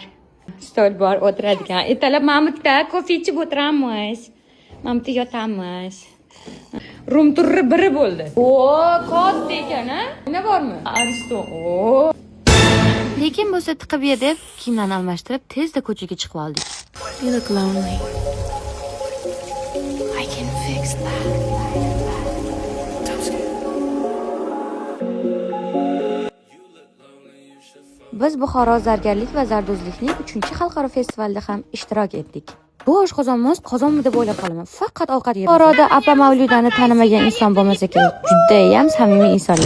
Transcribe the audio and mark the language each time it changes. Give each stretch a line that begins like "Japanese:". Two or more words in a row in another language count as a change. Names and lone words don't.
Uzbek: Stol bor, o'tiradigan. Ertalab Mamutda kofe ichib o'tiramiz. Mamutda yotamiz. Rum turri biri bo'ldi. O, katta ekan-a? Nima bormi? Aristo. O. Lekin bo'lsa tiqib ye deb kiyimlarni almashtirib tezda ko'chaga chiqib oldik.
English: You look lonely. I can fix that.
Uzbek: Biz Buxoro zargarlik va zardozlikning 3-xalqaro festivalida ham ishtirok etdik. Bu oshqozonimiz qozonmi deb o'ylab qolaman. Faqat ovqat yeymiz. Buxoroda Apa Mavludani tanimagan inson bo'lmasa kerak. Juda ham samimiy insonlar.